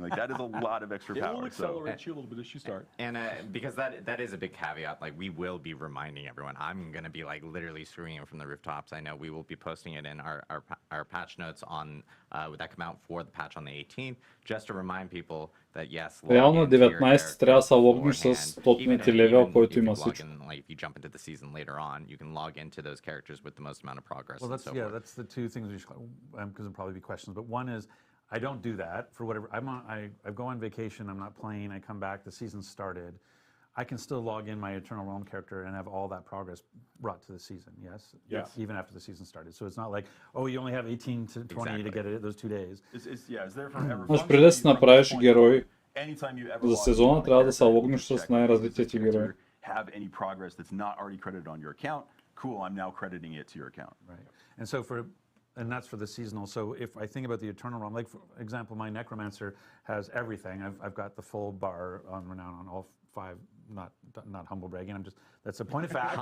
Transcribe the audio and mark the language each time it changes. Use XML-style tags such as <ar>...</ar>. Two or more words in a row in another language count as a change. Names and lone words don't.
<en>Like, that is a lot of extra power. It will accelerate you a little bit as you start. And because that is a big caveat, like, we will be reminding everyone. I'm going to be, like, literally screaming from the rooftops. I know we will be posting it in our patch notes on that come out for the patch on the 18th, just to remind people that, yes,</en> <bg>Реално 19 трябва да се логнеш с 100 левел, който има всичко.</bg> <en>Like, if you jump into the season later on, you can log into those characters with the most amount of progress. Well, that's the two things we should, because there'll probably be questions. But one is, I don't do that for whatever. I go on vacation. I'm not playing. I come back. The season started. I can still log in my Eternal Realm character and have all that progress brought to the season. Yes. Yes. Even after the season started. So it's not like, oh, you only have 18 to 20 to get it those 2 days. It's there forever.</en> <bg>Може преди да си направиш герой за сезона, трябва да се логнеш с най-развития ти герой.</bg> <en>Have any progress that's not already credited on your account? Cool, I'm now crediting it to your account. Right. And so that's for the seasonal. So if I think about the Eternal Realm, like for example, my Necromancer has everything. I've got the full bar on renown on all 5. Not humble bragging. That's a point of fact.</en>